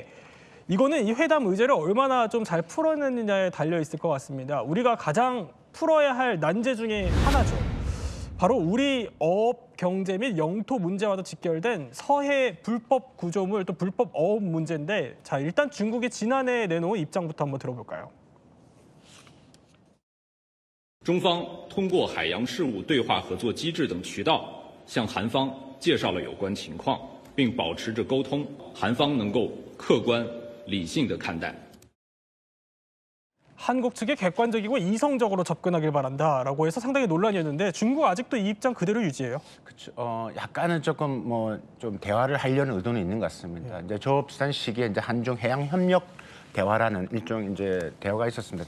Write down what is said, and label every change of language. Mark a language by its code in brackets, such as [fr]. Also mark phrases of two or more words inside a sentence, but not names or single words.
[ko] 이거는 이 회담 의제를 얼마나 좀 잘 풀어내느냐에 달려 있을 것 같습니다. 우리가 가장 풀어야 할 난제 중에 하나죠. 바로 우리 어업, 경제 및 영토 문제와도 직결된 서해 불법 구조물 또 불법 어업 문제인데 자, 일단 중국이 지난해 내놓은 입장부터 한번 들어볼까요? [zh] 中方通过海洋事务对话合作机制等渠道向韩方介绍了有关情况，并保持着沟通，韩方能够客观理性地看待。 [ko] 한국 측이 객관적이고 이성적으로 접근하길 바란다라고 해서 상당히 논란이었는데 중국 아직도 이 입장 그대로 유지해요? 그렇죠. 약간은 조금 뭐 좀 대화를 하려는 의도는 있는 것 같습니다. 이제 저 비슷한 시기에 이제 한중 해양 협력 대화라는 일종 이제 대화가 있었습니다.